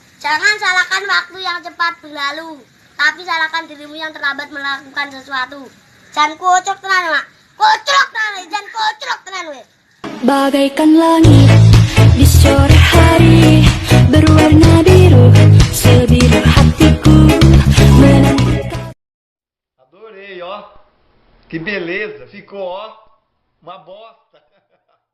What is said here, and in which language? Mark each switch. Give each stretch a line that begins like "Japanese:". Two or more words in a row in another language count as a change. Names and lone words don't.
Indonesian: Jangan salahkan waktu yang cepat berlalu, tapi salahkan dirimu yang terlambat melakukan sesuatu.
Javanese: Jangan kocok tenan, Mak. Kocok tenan, jangan kocok tenan, we.
Indonesian: Bagaikan langit di sore hari berwarna biru, sebiru hatiku menantikan.
Portuguese: Adorei, ó. Que beleza. Ficou, ó, uma bosta.